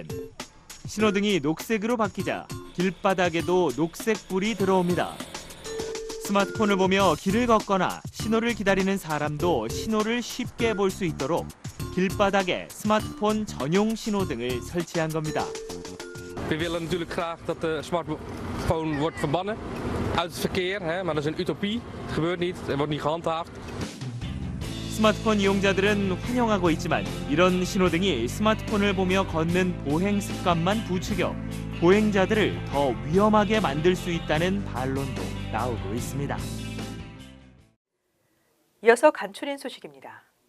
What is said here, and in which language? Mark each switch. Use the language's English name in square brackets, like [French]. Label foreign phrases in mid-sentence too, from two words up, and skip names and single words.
[Korean] 신호등이 녹색으로 바뀌자 길바닥에도 녹색불이 들어옵니다. 스마트폰을 보며 길을 걷거나 신호를 기다리는 사람도 신호를 쉽게 볼 수 있도록 길바닥에 스마트폰 전용 신호등을 설치한 겁니다. [Dutch] We willen natuurlijk graag dat de smartphone wordt verbannen uit het verkeer, maar dat is een utopie. Het gebeurt niet, het wordt niet gehandhaafd. [Korean] 스마트폰 이용자들은 환영하고 있지만 이런 신호등이 스마트폰을 보며 걷는 보행 습관만 부추겨 보행자들을 더 위험하게 만들 수 있다는 반론도 나오고 있습니다. 이어서 간추린 소식입니다.